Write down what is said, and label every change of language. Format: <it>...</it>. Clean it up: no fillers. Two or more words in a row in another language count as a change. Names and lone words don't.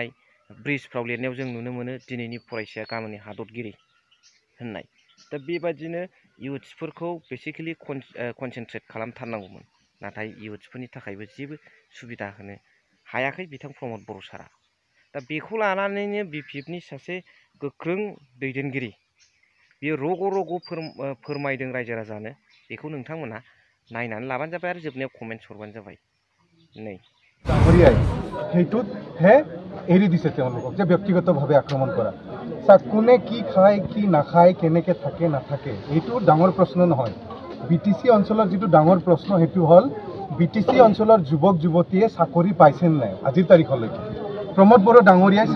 <brx>ब्रिजफ्राव लिरनायाव जों नुनो मोनो दिनैनि फरायसाया गाबोननि हादरगिरि होननाय दा बेबादिनो इयुथ्सफोरखौ</brx> <en>basically concentrate</en> <brx>खालामथारनांगौमोन नाथाय इयुथ्सफोरनि थाखायबो जेबो सुबिदा होनो हायाखै बिथां प्रमद बर' सारा दा बेखौ लानानैनो BPFनि सासे गोख्रों दैदेनगिरि बियो रग' फोरमायदों रायजो राजानो बेखौ नोंथांमोना नायनानै लाबानो जाबाय आरो जोबनायाव कमेन्ट्स हरबानो जाबाय नै</brx> <as>সেইটোতহে এৰি দিছে তেওঁলোকক যে ব্যক্তিগতভাৱে আক্ৰমণ কৰা কোনে কি খায় কি নাখায় কেনেকৈ থাকে নাথাকে এইটো ডাঙৰ প্ৰশ্ন নহয় BTC অঞ্চলৰ যিটো ডাঙৰ প্ৰশ্ন সেইটো হ'ল BTC অঞ্চলৰ যুৱক যুৱতীয়ে চাকৰি পাইছে নে নাই আজিৰ তাৰিখলৈকে প্ৰমদ বড়ো ডাঙৰীয়াই</as>